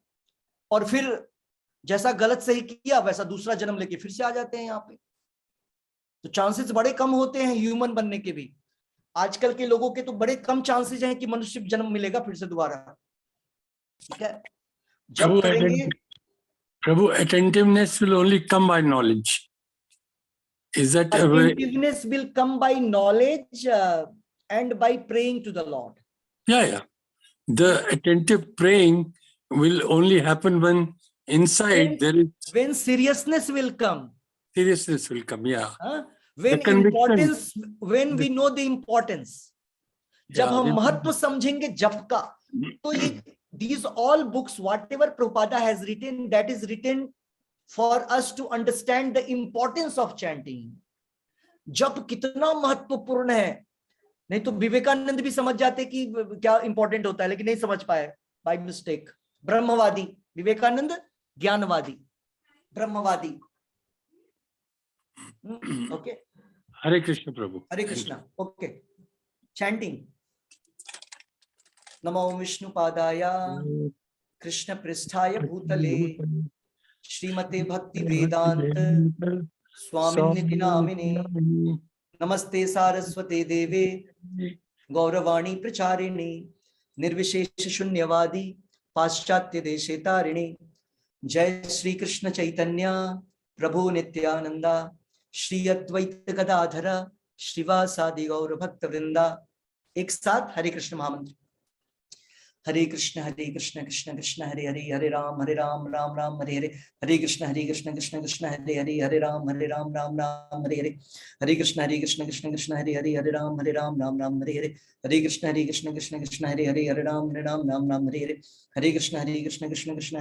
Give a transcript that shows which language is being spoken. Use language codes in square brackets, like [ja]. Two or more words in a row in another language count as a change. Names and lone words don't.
[hi] और फिर जैसा गलत सही किया वैसा दूसरा जन्म लेके फिर से आ जाते हैं यहाँ पे। तो चांसेस बड़े कम होते हैं ह्यूमन बनने के भी। आजकल के लोगों के तो बड़े कम चांसेस हैं कि मनुष्य जन्म मिलेगा फिर से दोबारा। ठीक है, जब करेंगे प्रभु, [en] attentiveness will only come by knowledge. Is that attentiveness will come by knowledge and by praying to the Lord. Yeah. The attentive praying will only happen when inside there is when seriousness will come. Seriousness will come, yeah. When importance, when we know the importance. [hi] जब हम महत्व समझेंगे जप का, तो ये [en] these all books whatever Prabhupada has written, that is written for us to understand the importance of chanting. [hi] जप कितना महत्वपूर्ण है। नहीं तो विवेकानंद भी समझ जाते कि क्या इंपॉर्टेंट होता है, लेकिन नहीं समझ पाए [en] by mistake. [hi] ब्रह्मवादी विवेकानंद, ज्ञानवादी ब्रह्मवादी। ओके, हरे कृष्ण प्रभु, हरे कृष्णा। [en] okay, chanting. [sa] नमो विष्णुपादाय कृष्ण पृष्ठाय भूतले श्रीमते भक्ति वेदांत स्वामी निधि नामिने नमस्ते सारस्वते देवे गौरवाणी प्रचारिणे निर्विशेष शून्यवादी पाश्चात्य देशे तारिणे। जय श्री कृष्ण चैतन्य प्रभु नित्यानंदा श्री अद्वैत गदाधर श्रीवासादि गौर भक्त वृंदा। [hi] एक साथ हरे कृष्ण महामंत्र। [sa] हरे कृष्ण कृष्ण कृष्ण हरे हरे, हरे राम राम राम हरे हरे, हरे कृष्ण कृष्ण कृष्ण हरे हरे, हरे राम राम राम हरे हरे, हरे कृष्ण कृष्ण कृष्ण हरे हरे, हरे राम राम हरे हरे, हरे कृष्ण कृष्ण कृष्ण हरे हरे, हरे राम राम हरे हरे, हरे कृष्ण कृष्ण कृष्ण